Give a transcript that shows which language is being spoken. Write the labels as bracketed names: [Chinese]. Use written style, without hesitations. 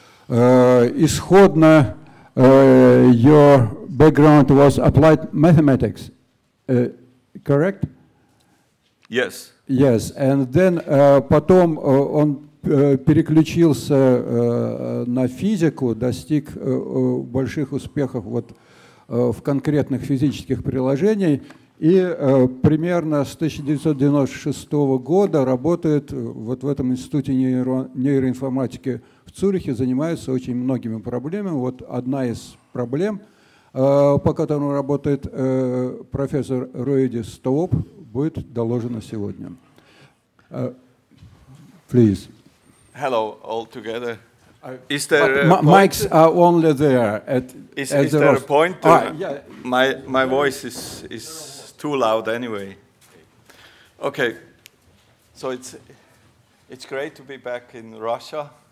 [Russian] Исходно, [English] your background was applied mathematics, correct? Yes. Yes, and then [Russian] потом он переключился на физику, достиг больших успехов вот в конкретных физических приложениях и примерно с 1996 года работает вот в этом институте нейроинформатики в Цюрихе, занимается очень многими проблемами. Вот одна из проблем, по которым работает профессор R.Stoop, будет доложена сегодня. [English] Please. Hello, all together. Is there mics are only there is there a pointer? Yeah. My voice is too loud anyway. Okay, so it's great to be back in Russia.